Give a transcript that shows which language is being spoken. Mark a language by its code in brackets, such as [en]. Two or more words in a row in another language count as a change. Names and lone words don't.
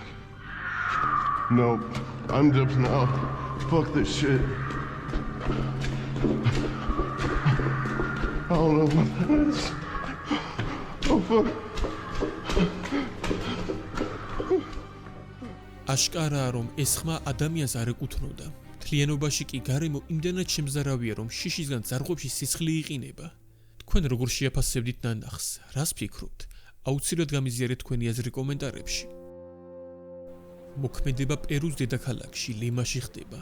[en] Nope. I'm dipping out. Fuck this shit. I don't know what that is. Oh fuck. [ka] აშკარაა, რომ ეს ხმა ადამიანს არ ეკუთვნოდა. მთლიანობაში კი გარემო იმდენად შემზარავია, რომ შიშისგან ძარღვებში სისხლი იყინება. თქვენ როგორ შეაფასებდით ნანახს? რას ფიქრობთ? აუცილებლად გამიზიარეთ თქვენი აზრი კომენტარებში. მოქმედება პერუს დედაქალაქში ლიმაში ხდება.